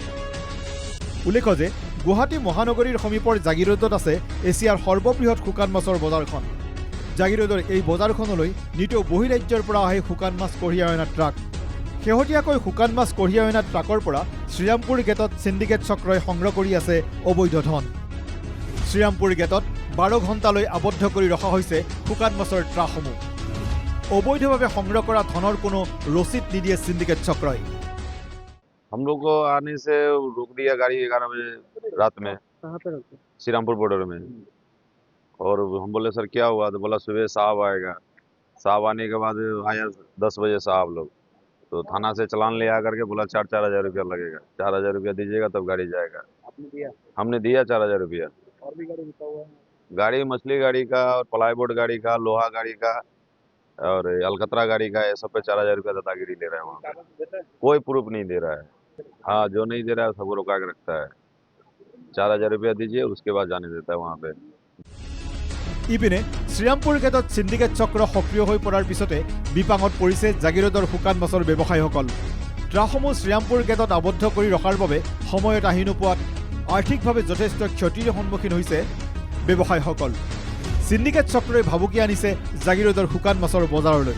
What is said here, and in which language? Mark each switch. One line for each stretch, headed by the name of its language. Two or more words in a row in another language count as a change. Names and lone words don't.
Assamese: উল্লেখ্য যে গুৱাহাটী মহানগৰীৰ সমীপৰ জাগিৰোডত আছে এছিয়াৰ সৰ্ববৃহৎ শুকান মাছৰ বজাৰখন জাগিৰোডৰ এই বজাৰখনলৈ নিতৌ বহিৰাজ্যৰ পৰা আহে শুকান মাছ কঢ়িয়াই অনা ট্ৰাক শেহতীয়াকৈ শুকান মাছ কঢ়িয়াই অনা ট্ৰাকৰ পৰা শ্ৰীৰামপুৰ গেটত সিন্ডিকেট চক্ৰই সংগ্ৰহ কৰি আছে অবৈধ ধন শ্ৰীৰামপুৰ গেটত ১২ ঘণ্টালৈ আবদ্ধ কৰি ৰখা হৈছে শুকান মাছৰ ট্ৰাকসমূহ অবৈধভাৱে সংগ্ৰহ কৰা ধনৰ কোনো ৰচিদ নিদিয়ে সিন্ডিকেট চক্ৰই
Hindi: हम लोग को आने से रोक दिया गाड़ी 11 बजे रात में श्रीरामपुर बॉर्डर में और हम बोले सर क्या हुआ तो बोला सुबह साहब आएगा साहब आने के बाद आया 10 बजे साहब लोग तो थाना से चलान ले आकर के बोला 4,000 रुपया लगेगा 4,000 रुपया दीजिएगा तब गाड़ी जाएगा हमने दिया 4,000 रुपया और भी गाड़ी रुका हुआ है गाड़ी मछली गाड़ी का और प्लाईवुड गाड़ी का लोहा गाड़ी का और अलकतरा गाड़ी का ये सब पे 4,000 रुपया दादागिरी ले रहे हैं वहाँ पे कोई प्रूफ नहीं दे रहा है हाँ जो नहीं दे रहा है सबको रुका के रखता है 4,000 रुपया दीजिए उसके बाद जाने देता है वहाँ पे
Assamese: ইপিনে শ্ৰীৰামপুৰ গেটত সিন্ডিকেট চক্ৰ সক্ৰিয় হৈ পৰাৰ পিছতে বিপাঙত পৰিছে জাগিৰোডৰ শুকান মাছৰ ব্যৱসায়ীসকল ট্ৰাকসমূহ শ্ৰীৰামপুৰ গেটত আবদ্ধ কৰি ৰখাৰ বাবে সময়ত আহি নোপোৱাত আৰ্থিকভাৱে যথেষ্ট ক্ষতিৰ সন্মুখীন হৈছে ব্যৱসায়ীসকল সিন্ডিকেট চক্ৰই ভাবুকি আনিছে জাগিৰোডৰ শুকান মাছৰ বজাৰলৈ